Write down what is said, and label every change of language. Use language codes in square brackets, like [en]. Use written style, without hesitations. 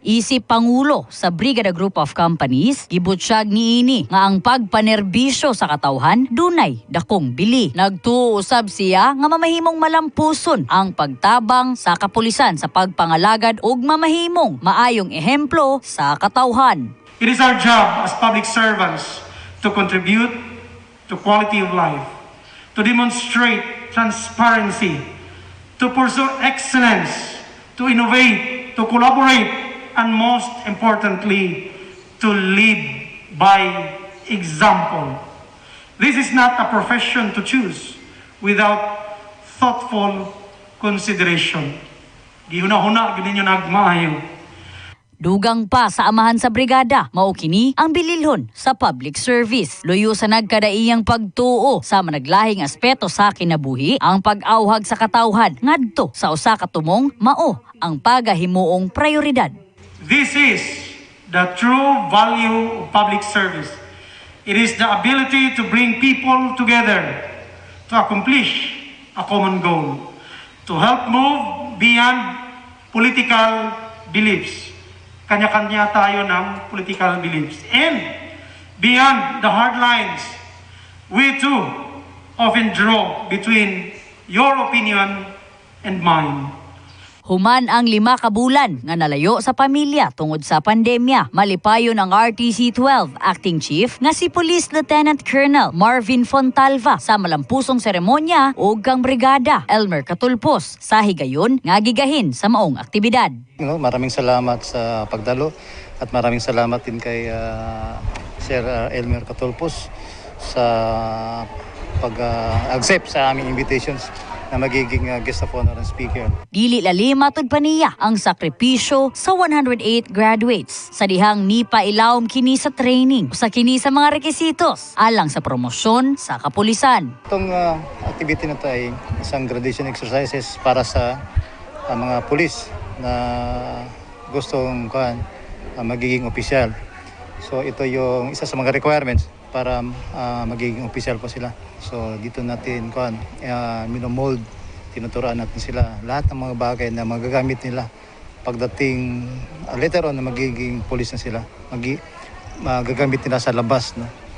[ceb] Isip Pangulo sa Brigada Group of Companies, gibutsyag niini nga ang pagpanerbisyo sa katawhan dunay dakong bili. Nagtuo usab siya nga mamahimong malampuson ang pagtabang sa kapulisan sa pagpangalagad ug mamahimong maayong ehemplo sa katawhan. [en] It is our job as public servants to contribute to quality of life, to demonstrate transparency, to pursue excellence, to innovate, to collaborate, and most importantly, to lead by example. This is not a profession to choose without thoughtful consideration. [ceb] Gihuna-huna, gini nyo nagmahayo. Dugang pa sa amahan sa brigada, mao kini ang bililhon sa public service. Luyo sa nagkadaiyang pagtuo sa managlahing aspeto sa kinabuhi, ang pag-awhag sa katawhan ngadto sa usa ka tumong mao ang pagahimuong prioridad. [en] This is the true value of public service. It is the ability to bring people together to accomplish a common goal, to help move beyond political beliefs. [tl] Kanya-kanya tayo ng political beliefs. [en] And beyond the hard lines, we too often draw between your opinion and mine. [ceb] Human ang 5 ka bulan nga nalayo sa pamilya tungod sa pandemya. Malipayon ang RTC-12 Acting Chief nga si Police Lieutenant Colonel Marvin Fontalva sa malampusong seremonya ug kang brigada Elmer Catulpos sa higayon nga gigahin sa maong aktibidad. [tl] Maraming salamat sa pagdalo at maraming salamat din kay Sir Elmer Catulpos sa pag-accept sa aming invitations na magiging [en] guest of honor and speaker. [ceb] Dili lalim matud pa niya ang sakripisyo sa 108 graduates sa dihang ni pailawom kini sa training sa kini sa mga rekisitos alang sa promosyon sa kapulisan. [tl] Itong activity na ito ay isang graduation exercises para sa mga pulis na gustong magiging opisyal. So ito yung isa sa mga requirements para magiging opisyal po sila. So dito natin minomold, tinuturuan natin sila lahat ng mga bagay na magagamit nila pagdating later on na magiging police na sila, magagamit nila sa labas. No?